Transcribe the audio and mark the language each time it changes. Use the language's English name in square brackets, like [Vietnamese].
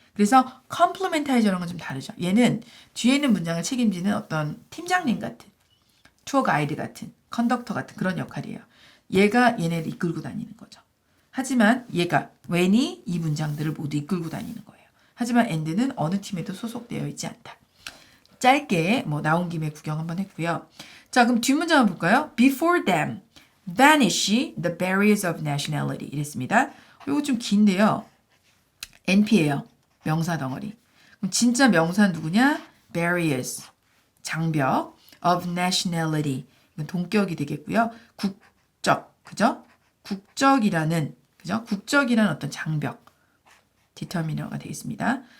[Korean] 그래서 컴플리멘타이저랑은 좀 다르죠. 얘는 뒤에 있는 문장을 책임지는 어떤 팀장님 같은 투어 가이드 같은 컨덕터 같은 그런 역할이에요. 얘가 얘네를 이끌고 다니는 거죠. 하지만 얘가 when이 이 문장들을 모두 이끌고 다니는 거예요. 하지만 and는 어느 팀에도 소속되어 있지 않다. 짧게 뭐 나온 김에 구경 한번 했고요. 자, 그럼 뒷문장 한번 볼까요? [English] Before them vanish the barriers of nationality 이랬습니다. [Korean] 이거 좀 긴데요. NP예요. 명사 덩어리. 그럼 진짜 명사는 누구냐? barriers 장벽 of nationality 이건 동격이 되겠고요. 국적 그죠? 국적이라는 어떤 장벽 디터미너가 되겠습니다.